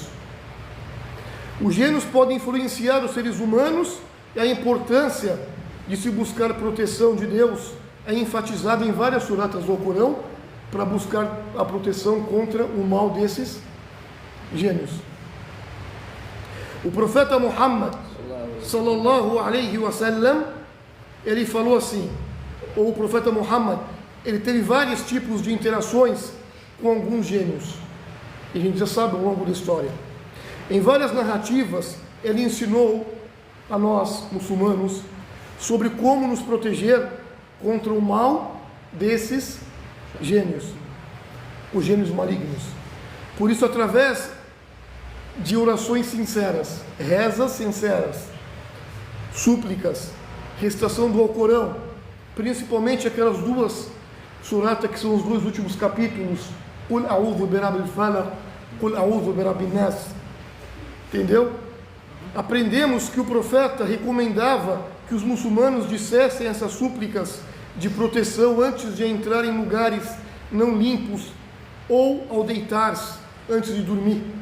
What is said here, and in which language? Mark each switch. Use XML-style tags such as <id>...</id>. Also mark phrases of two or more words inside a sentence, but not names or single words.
<pt>Os gênios podem influenciar os seres humanos, e a importância de se buscar proteção de Deus é enfatizada em várias suratas do Corão para buscar a proteção contra o mal desses gênios. O profeta Muhammad</pt> <ar>صلى الله عليه وسلم,</ar> <pt>ele falou assim, ou o profeta Muhammad, ele teve vários tipos de interações com alguns gênios, e a gente já sabe ao longo da história. Em várias narrativas, ele ensinou a nós, muçulmanos, sobre como nos proteger contra o mal desses gênios, os gênios malignos. Por isso, através de orações sinceras, rezas sinceras, súplicas, recitação do Alcorão, principalmente aquelas duas suratas que são os dois últimos capítulos,</pt> <ar>قل أعوذ برب الفلق قل أعوذ برب الناس, entendeu?</ar> <pt>Aprendemos que o profeta recomendava que os muçulmanos dissessem essas súplicas de proteção antes de entrar em lugares não limpos ou ao deitar-se antes de dormir.</pt>